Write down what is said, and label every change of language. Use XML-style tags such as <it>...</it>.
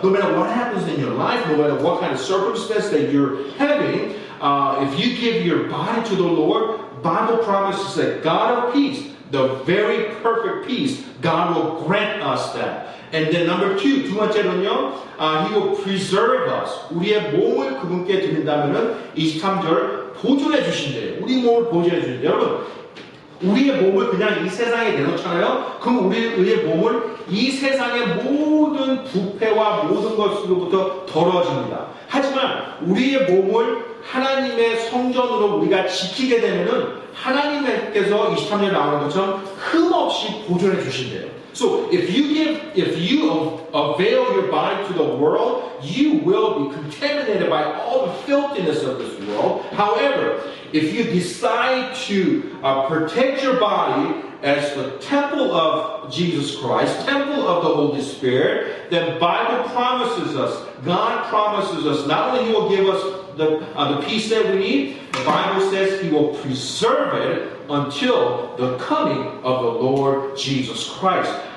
<en>No matter what happens in your life, no matter what kind of circumstance that you're having, if you give your body to the Lord, Bible promises that God of peace, the very perfect peace, God will grant us that. And then number two,</en> <ko>두 번째로는요,</ko> <en>He will preserve us.</en> <ko>우리의 몸을 그분께 드린다면은 23절 보존해 주신대요. 우리 몸을 보존해 주신대요. 여러분, 우리의 몸을 그냥 이 세상에 내놓잖아요. 그럼 우리의 몸을 이 세상의 모든 부패와 모든 것으로부터 더러워집니다. 하지만 우리의 몸을 하나님의 성전으로 우리가 지키게 되면은 하나님께서 23절에 나오는 것처럼 흠없이 보존해 주신대요.</ko> <en>So if you avail your body to the world, you will be contaminated by all the filthiness of this world. However, if you decide to protect your body as the temple of Jesus Christ, temple of the Holy Spirit, then Bible promises us, God promises us, not only He will give us the peace that we need, the Bible says He will preserve it until the coming of the Lord Jesus Christ.</en>